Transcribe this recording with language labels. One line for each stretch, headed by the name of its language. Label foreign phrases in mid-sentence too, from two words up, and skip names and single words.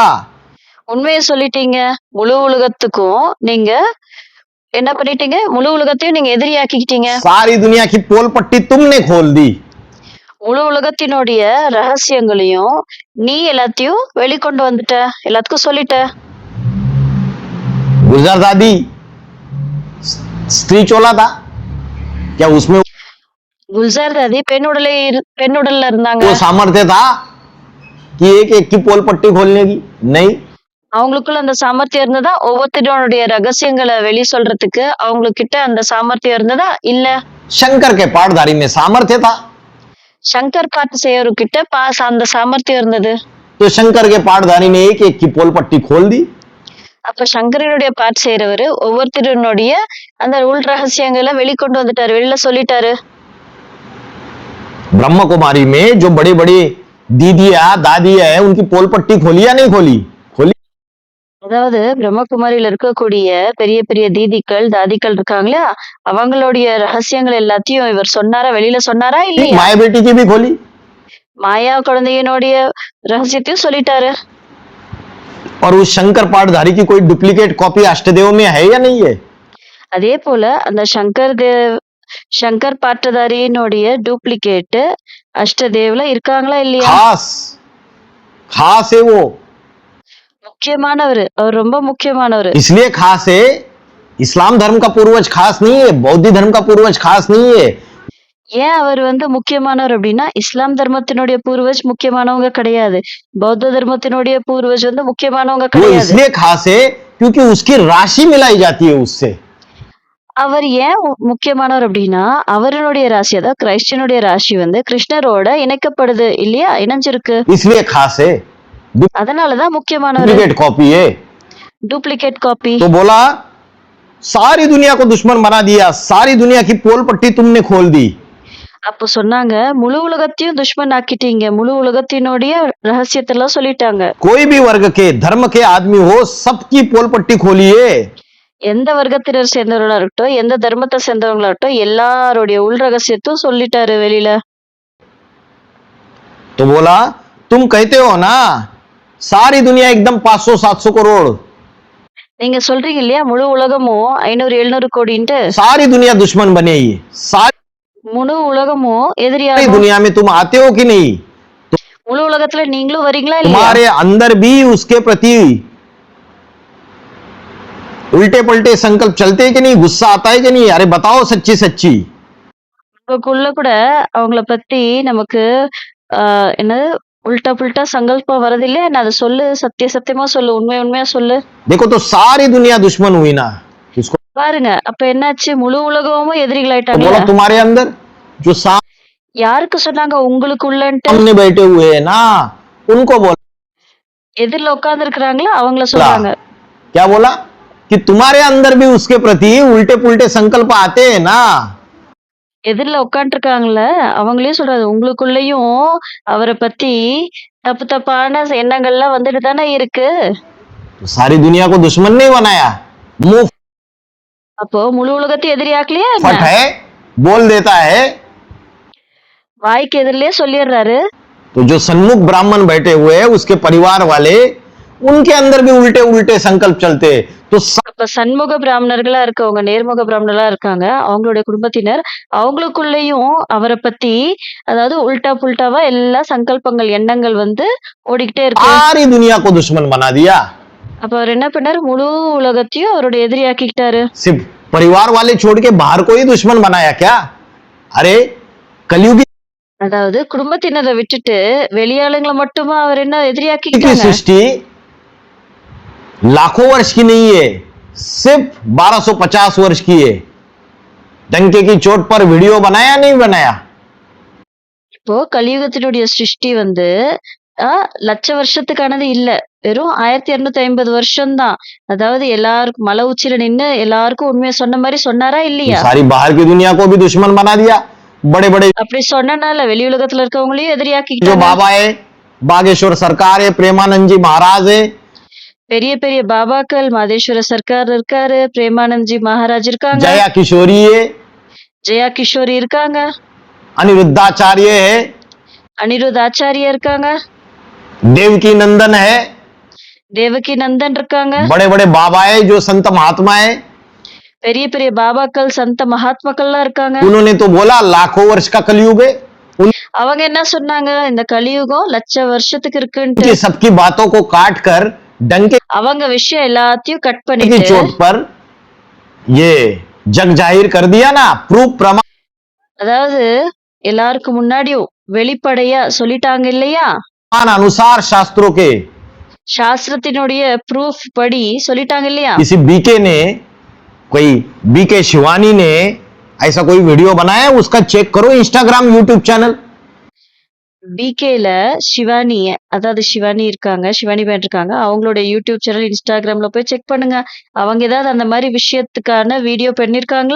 Tamil: உண்மையை சொல்லிட்டீங்க. முழு உலகத்துக்கும் நீங்க என்ன பண்ணிட்டீங்க? முழு உலகத்தையும் நீங்க எதிரியாக்கிக்கிட்டீங்க.
Hindi: सारी दुनिया की पोल पट्टी तुमने खोल दी।
Tamil: முழு உலகத்தினுடைய ரகசியங்களையும் நீ எல்லாத்தையும் வெளிக்கொண்டு வந்துட்ட, எல்லாத்துக்கும் சொல்லிட்ட.
Hindi: गुलजार दादी स्त्री चोला था क्या? उसमें
Tamil: குல்சார் தாதி பெண்ணுடல்ல இருந்தாங்க.
Hindi: वो सामर्थ्य था कि एक एक की पोल पट्टी खोलने की? नहीं।
Tamil: அவங்களுக்குள்ள அந்த சாமர்த்தியம் இருந்ததா? ஒவ்வொருத்தருடைய ரகசியங்களை வெளி சொல்றதுக்கு அவங்களுக்கு கிட்ட அந்த சாமர்த்தியம் இருந்ததா? இல்ல.
Hindi: शंकर के पाठधारी में सामर्थ्य था।
Tamil: சங்கர் பாட்டு செய்யறவர்கிட்ட அந்த சாமர்த்தியம் இருந்தது.
Hindi: तो शंकर के पाठधारी ने एक एक की पोल पट्टी खोल दी।
Tamil: அப்ப சங்கரனுடைய பாட்டு செய்யறவரு ஒவ்வொருத்தருடைய அந்த உள் ரகசியங்களை வெளிக்கொண்டு வந்துட்டாரு, வெளியில சொல்லிட்டாரு.
Hindi: ब्रह्म कुमारी में जो बड़ी बड़ी दीदिया दादी है, उनकी पोल पट्टी खोली या नहीं खोली? खोली।
Tamil: அதாவது பிரம்மகுமாரியில இருக்கக்கூடிய பெரிய பெரிய தீதிகள் தாதிகள் இருக்காங்களா, அவங்களுடைய ரகசியங்கள் எல்லாத்தையும் இவர் சொன்னாரா, வெளியில சொன்னாரா இல்லையா?
Hindi: माया बेटी की भी खोली।
Tamil: மாயா குழந்தையினுடைய ரகசியத்தையும் சொல்லிட்டாரு.
Hindi: और उस शंकर पाठधारी की कोई
English: duplicate copy
Hindi: अष्टदेव में है या नहीं है?
Tamil: அதே போல அந்த சங்கர் பாட்டதாரியினுடைய டூப்ளிகேட் அஷ்டதேவ்ல இருக்காங்களா இல்லையா?
Hindi: खास है वो,
Tamil: முக்கியமானவர், அவர் ரொம்ப முக்கியமானவர்.
Hindi: इसलिए खास है। इस्लाम धर्म का पूर्वज खास नहीं है, बौद्ध धर्म का पूर्वज खास नहीं है।
Tamil: ஏன் அவர் முக்கியமானவர் அப்படின்னா, இஸ்லாம் தர்மத்தினுடைய பூர்வஜ் முக்கியமானவங்க கிடையாது, பௌத்த தர்மத்தினுடைய பூர்வஜ் முக்கியமானவங்க
Hindi: वो
Tamil: கிடையாது.
Hindi: इसलिए खास है क्योंकि उसकी राशि मिलाई जाती है उससे।
Tamil: அவர் ஏன் முக்கியமானவர் அப்படின்னா, அவருடைய ராசி அதாவது கிறிஸ்டியனுடைய ராசி வந்து கிருஷ்ணரோட இணைக்கப்படுது இல்லையா? இணைஞ்சிருக்கு.
Hindi: इसलिए खास है,
Tamil: அதனாலதான் முக்கியமானவர்.
English: duplicate copy है। duplicate copy.
Hindi: तो बोला सारी दुनिया को दुश्मन बना दिया, सारी दुनिया की पोल पट्टी तुमने खोल दी।
Tamil: அப்போ சொன்னாங்க, முழு உலகத்தையும் துஷ்மன் ஆக்கிட்டீங்க. முழு உலகத்தினுடைய ரகசியத்தை எல்லாம் சொல்லிட்டாங்க.
Hindi: कोई भी वर्ग के धर्म के आदमी हो, सबकी पोल पट्टी खोलिए।
Tamil: எந்த வர்க்கத்தினர் சேர்ந்தவர்களா இருக்கட்டும், எந்த தர்மத்தை சேர்ந்தவங்களா இருக்கட்டும், எல்லாருடைய உள் ரகசியத்தையும் சொல்லிட்டாரு வெளியில.
Hindi: तो बोला तुम कहते हो ना सारी दुनिया एकदम 500-700 करोड़,
Tamil: நீங்க சொல்றீங்க இல்லையா முழு உலகமும் 500-700 கோடின்ட்டு.
Hindi: सारी दुनिया दुश्मन बनेगी, सारी
Tamil: முழு உலகமும் எதிரியாகும்.
Hindi: दुनिया में तुम आते हो कि नहीं?
Tamil: முழு உலகத்துல நீங்களும் வரீங்களா இல்லையா?
Hindi: तुम्हारे अंदर भी उसके प्रति उल्टे पलटे संकल्प चलते हैं कि नहीं? गुस्सा आता है कि नहीं? अरे बताओ सच्ची सच्ची।
Tamil: உங்களுக்குள்ள கூட அவங்கள பத்தி நமக்கு என்னது
Hindi: उल्टा पुल्टा
Tamil: சங்கல்பம் வரது இல்லையா? என்ன அதை சொல்லு, சத்தியமா சொல்லு, உண்மையா சொல்லு.
Hindi: देखो तो सारी दुनिया दुश्मन हुई ना, इसको
Tamil: பாருங்க அப்ப என்னாச்சு? முழு உலகமும்
Hindi: तो
Tamil: எதிரிகளாயிட்டாங்க.
Hindi: बोला तुम्हारे अंदर जो
Tamil: யாருக்கு சொன்னாங்க உங்களுக்குள்ளன்ட்டு?
Hindi: सामने बैठे हुए हैं ना, उनको बोला।
Tamil: எதிரில உட்கார்ந்து இருக்கிறாங்களா அவங்கள சொல்றாங்க.
Hindi: क्या बोला कि तुम्हारे अंदर भी उसके प्रति उल्टे पुल्टे संकल्प आते हैं ना।
Tamil: எதிரில உட்காந்துருக்காங்கல்ல அவங்களையும் சொல்றாரு, உங்களுக்குள்ளயும் அவரை பத்தி தப்பு தப்பான எண்ணங்கள்லாம் வந்துட்டு தானே இருக்கு.
Hindi: तो सारी दुनिया को दुश्मन नहीं बनाया, मुंह
Tamil: அப்போ முழு உலகத்தை எதிரியாக்கலையா
Hindi: फट
Tamil: என்ன?
Hindi: है, बोल देता है।
Tamil: வாய்க்கு எதிரிலே சொல்லிடுறாரு.
Hindi: तो जो सन्मुख ब्राह्मण बैठे हुए हैं उसके परिवार वाले, उनके अंदर भी उल्टे उल्टे संकल्प चलते। तो
Tamil: அப்ப சண்முக பிராமணர்களா இருக்கவங்க, நேர்முக பிராமணர்களா இருக்காங்க, அவங்களுடைய குடும்பத்தினர், அவங்களுக்குள்ளேயும் அவரை பத்தி அதாவது
Hindi: उल्टा पुल्टा
Tamil: எல்லா சங்கல்பங்கள் எண்ணங்கள் வந்து ஓடிக்கிட்டே இருக்கு.
Hindi: सारी दुनिया को दुश्मन बना दिया।
Tamil: அப்ப அவர் என்ன பண்ணாரு? முழு உலகத்தையும் அவருடைய எதிரியாக்கிட்டாரு.
Hindi: सिर्फ परिवार वाले छोड़ के बाहर को ही दुश्मन बनाया क्या? अरे कलयुगी
Tamil: அதாவது குடும்பத்தினரை விட்டுட்டு வெளியாளுங்களை மட்டுமா அவர் என்ன
Hindi: की
Tamil: எதிரியாக்கிட்டாங்க?
Hindi: सृष्टि लाखों वर्ष की नहीं है, सिर्फ 1250 वर्ष की है। डंके की चोट पर वीडियो बनाया नहीं बनाया?
Tamil: இப்போ கலியுகத்தினுடைய சிருஷ்டி வந்து லட்ச வருஷத்துக்கானது இல்ல, வெறும் 1250 வருஷம்தான். அதாவது எல்லாருக்கும் மலை உச்சியில நின்னு எல்லாருக்கும் உண்மையை சொன்ன மாதிரி சொன்னாரா இல்லையா?
Hindi: सारी बाहर की दुनिया को भी दुश्मन बना दिया। बड़े बड़े
Tamil: அப்படி சொன்னனால வெளி உலகத்துல இருக்கவங்களையும்
Hindi: जो
Tamil: எதிரியாக்கிட்டாங்க.
Hindi: बाबा है, बागेश्वर सरकार है, प्रेमानंद जी महाराज है,
Tamil: பெரிய பெரிய பாபாக்கள், மாதேஸ்வர சர்க்கார் இருக்காரு, பிரேமானந்த்ஜி மகாராஜ் இருக்காங்க,
Hindi: जया किशोरी है,
Tamil: ஜெயா கிஷோரி இருக்காங்க,
Hindi: अनिरुद्धाचार्य है,
Tamil: அனிருத் ஆச்சாரியா இருக்காங்க,
Hindi: देवकी नंदन है,
Tamil: தேவகி நந்தன் இருக்காங்க,
Hindi: बड़े बड़े बाबा है जो संत महात्मा है।
Tamil: பெரிய பெரிய பாபாக்கள், சந்த மகாத்மாக்கள்லாம் இருக்காங்க.
Hindi: उन्होंने तो बोला लाखों वर्ष का कलयुग है।
Tamil: அவங்க என்ன சொன்னாங்க? இந்த கலியுகம் லட்ச வருஷத்துக்கு இருக்குன்ட்டு.
Hindi: उनकी सबकी बातों को काट कर डंके
Tamil: அவங்க விஷயம் எல்லாத்தையும் கட்
Hindi: की
Tamil: பண்ணிட்டு
Hindi: चोट पर ये जग जाहिर कर दिया ना, प्रूफ प्रमाण
Tamil: அதாவது எல்லாருக்கும் முன்னாடியும் வெளிப்படையா சொல்லிட்டாங்க இல்லையா?
Hindi: अनुसार शास्त्रों के।
Tamil: சாஸ்திரத்தினுடைய ப்ரூஃப் படி சொல்லிட்டாங்க இல்லையா?
Hindi: किसी बीके ने, कोई बीके शिवानी ने ऐसा कोई वीडियो बनाया, उसका चेक करो इंस्टाग्राम यूट्यूब चैनल।
Tamil: பிகேல சிவானி, அதாவது சிவானி இருக்காங்க, சிவானி பேன் இருக்காங்க, அவங்களோட யூடியூப் சேனல் இன்ஸ்டாகிராம்ல போய் செக் பண்ணுங்க. அவங்க ஏதாவது அந்த மாதிரி விஷயத்துக்கான வீடியோ பண்ணிருக்காங்களா?